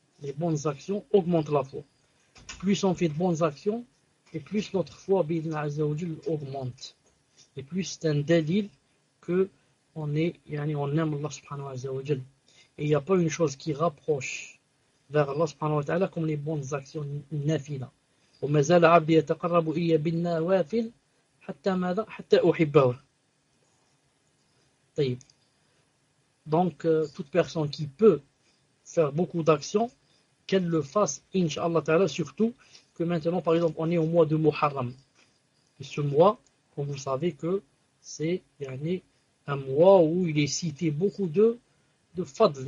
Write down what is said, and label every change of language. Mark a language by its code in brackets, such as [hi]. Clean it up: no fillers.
[fr] Les bonnes actions augmentent la foi. Plus on fait de bonnes actions, et plus notre foi, bien azzawajal, augmente. Et plus c'est un délil que on est, yani, on aime Allah subhanahu wa ta'ala. Et il n'y a pas une chose qui rapproche vers Allah subhanahu wa ta'ala comme les bonnes actions nafila. [ar] ومازال عبدي يتقرب إلي بالنوافل حتى ماذا؟ حتى أحبه. طيب. [fr] Donc, toute personne qui peut faire beaucoup d'actions, qu'elle le fasse, Inch'Allah Ta'ala, surtout que maintenant, par exemple, on est au mois de Muharram. Et ce mois, comme vous savez que c'est yani, un mois où il est cité beaucoup de fadl.